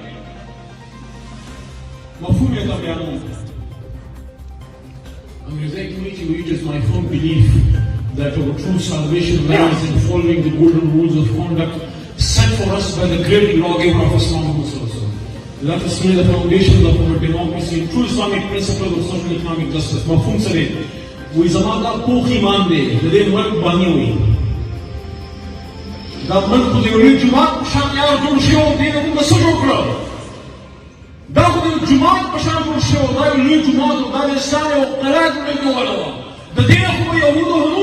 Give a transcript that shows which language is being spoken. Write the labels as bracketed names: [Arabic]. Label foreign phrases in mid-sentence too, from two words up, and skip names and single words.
[Pashto] مفهوم یې ته بیانوم انګریزۍ کې وایي چې [English] it is my firm belief that our true salvation lies in following the golden rules of conduct set for us by the great lawgiver of Islam. Let us lay the foundations of our democracy and true Islamic principles of social economic justice. [Pashto] مفهوم سره وی زما دا پوخ ایمان دی د دې ملک باندې وي دا ملک خو د یو لوی جومات په شان یار جوړ شوی و دې نه موږ څه جوړ کړل دا خو د یو جومات په شان جوړ شوی و دا یو لوی جومات و دا د اسلام یو قلعه جوړېدله وه د دې نه خو به یهودو هنوز